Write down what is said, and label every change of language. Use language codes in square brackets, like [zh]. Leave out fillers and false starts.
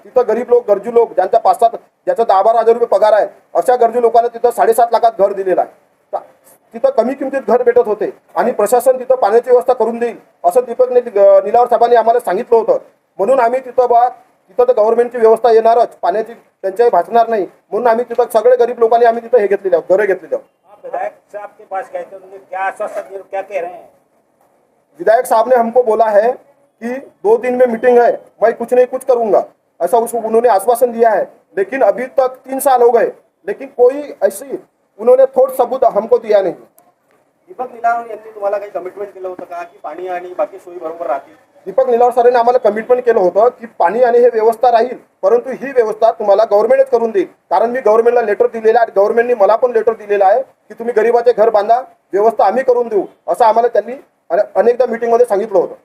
[mr] तिथं गरीब लोक, गरजू लोक, ज्यांचा 5-7 ज्याचा 10-12 हजार रुपये पगार आहे, अशा गरजू लोकांना तिथं 7.5 लाखात घर दिलेलं आहे. तिथं कमी किमतीत घर भेटत होते आणि प्रशासन तिथं पाण्याची व्यवस्था करून देईल असं दीपक निलावर साहेबांनी आम्हाला सांगितलं होतं. म्हणून आम्ही तिथं तर गव्हर्नमेंटची व्यवस्था येणारच, पाण्याची टंचाई भासणार नाही. म्हणून आम्ही तिथं सगळे गरीब लोकांनी आम्ही तिथं हे घेतलेले आहोत, घरं घेतलेले आहोत. [hi] विधायक साहब के पास गए थे, उन्होंने क्या आश्वासन दिया, क्या कह रहे हैं? विधायक साहब ने हमको बोला है कि 2 दिन में मीटिंग है, मैं कुछ नहीं कुछ करूंगा, ऐसा उन्होंने आश्वासन दिया है. लेकिन अभी तक 3 साल हो गए, लेकिन कोई ऐसी उन्होंने ठोस सबूत हमको दिया नहीं. [mr] दीपक निलावर यांनी तुम्हाला काही कमिटमेंट केलं होतं का की पाणी आणि बाकी सोयी बरोबर राहतील? दीपक निलावर सरांनी आम्हाला कमिटमेंट केलं होतं की पाणी आणि हे व्यवस्था राहील, परंतु ही व्यवस्था तुम्हाला गव्हर्नमेंटच करून देईल. कारण मी गव्हर्नमेंटला लेटर दिलेलं आहे, गव्हर्नमेंटनी मला पण लेटर दिलेलं आहे की तुम्ही गरीबाचे घर बांधा, व्यवस्था आम्ही करून देऊ असं आम्हाला त्यांनी अनेकदा मीटिंगमध्ये सांगितलं होतं.